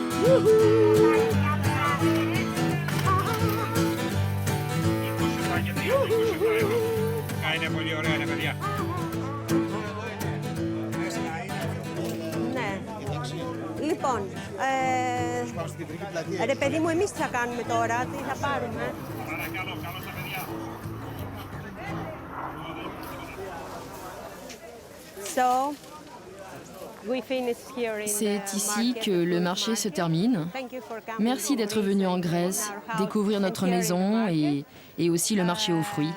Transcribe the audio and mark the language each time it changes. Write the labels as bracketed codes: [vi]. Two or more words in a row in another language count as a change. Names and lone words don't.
[el] Ναι. Λοιπόν, ρε παιδί μου, εμείς τι θα κάνουμε τώρα, τι θα πάρουμε. [fr] So, c'est ici que le marché se termine. Merci d'être venu en Grèce, découvrir notre maison et aussi le marché aux fruits.